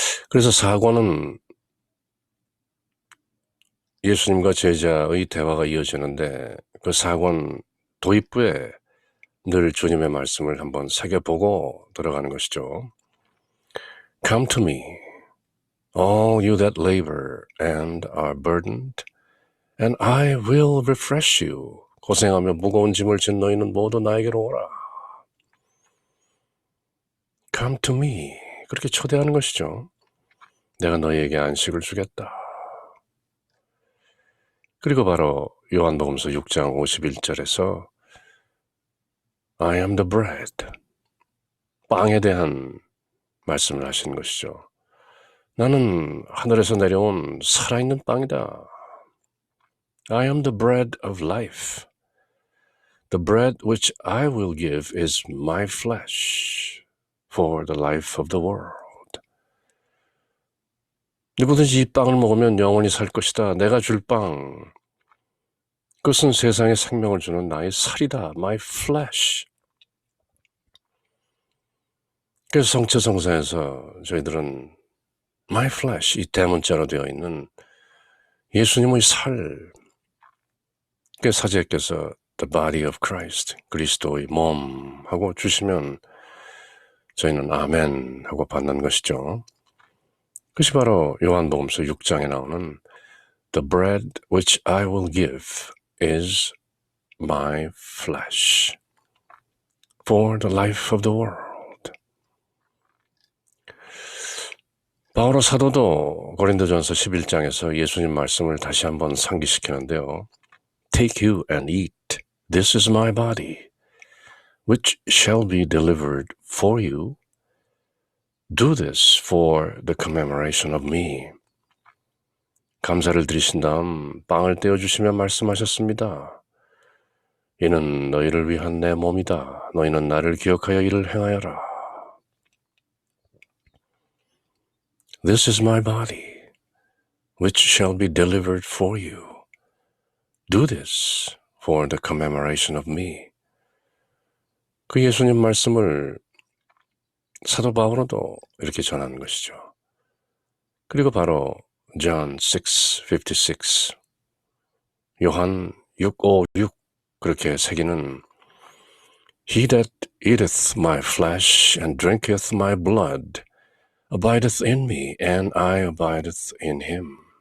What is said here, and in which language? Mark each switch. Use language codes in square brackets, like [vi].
[ko] 그래서 사관은 예수님과 제자의 대화가 이어지는데 그 사관 도입부에 늘 주님의 말씀을 한번 새겨보고 들어가는 것이죠. [en] Come to me, all you that labor and are burdened, and I will refresh you. [ko] 고생하며 무거운 짐을 진 너희는 모두 나에게로 오라. [en] Come to me. [ko] 그렇게 초대하는 것이죠. 내가 너희에게 안식을 주겠다. 그리고 바로 요한복음서 6장 51절에서 [en] I am the bread. [ko] 빵에 대한 말씀을 하신 것이죠. 나는 하늘에서 내려온 살아있는 빵이다. [en] I am the bread of life. The bread which I will give is my flesh for the life of the world. [ko] 누구든지 이 빵을 먹으면 영원히 살 것이다. 내가 줄 빵, 그것은 세상에 생명을 주는 나의 살이다. [en] My flesh. [ko] 그래서 성체성사에서 저희들은 [en] my flesh, [ko] 이 대문자로 되어 있는 예수님의 살, 그 사제께서 [en] the body of Christ, [ko] 그리스도의 몸 하고 주시면 저희는 아멘 하고 받는 것이죠. 그것이 바로 요한복음서 6장에 나오는 [en] The bread which I will give is my flesh for the life of the world. [ko] 바오로 사도도 고린도전서 11장에서 예수님 말씀을 다시 한번 상기시키는데요. [en] Take you and eat. This is my body, which shall be delivered for you. Do this for the commemoration of me. [ko] 감사를 드리신 다음 빵을 떼어주시며 말씀하셨습니다. 이는 너희를 위한 내 몸이다. 너희는 나를 기억하여 이를 행하여라. [en] This is my body, which shall be delivered for you. Do this for the commemoration of me. [ko] 그 예수님 말씀을 사도 바울도 이렇게 전하는 것이죠. 그리고 바로 [en] John 6:56, [ko] 요한 6:56 그렇게 새기는 [en] He that eateth my flesh and drinketh my blood abideth in me, and I abideth in him.